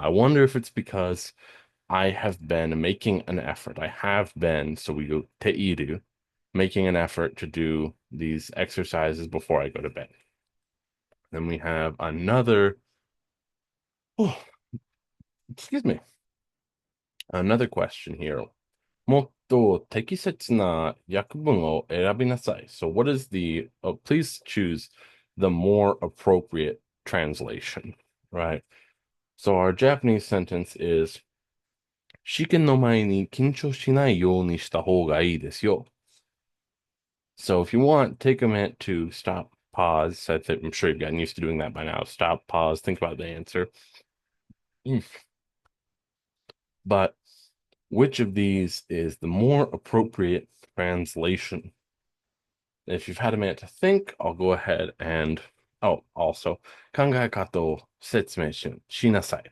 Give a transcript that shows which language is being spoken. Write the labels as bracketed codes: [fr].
[en] I wonder if it's because I have been making an effort. I have been, so we go teiru, making an effort to do these exercises before I go to bed. Then we have another, oh, excuse me, another question here. [ja] もっと適切な訳文を選びなさい. [en] So what is the, please choose the more appropriate translation, right? So our Japanese sentence is, [ja] 試験の前に緊張しないようにした方がいいですよ. [en] So if you want, take a minute to stop, pause. I'm sure you've gotten used to doing that by now. Stop, pause, think about the answer. But which of these is the more appropriate translation? If you've had a minute to think, I'll go ahead and, oh, also, [ja] 考え方を説明しなさい.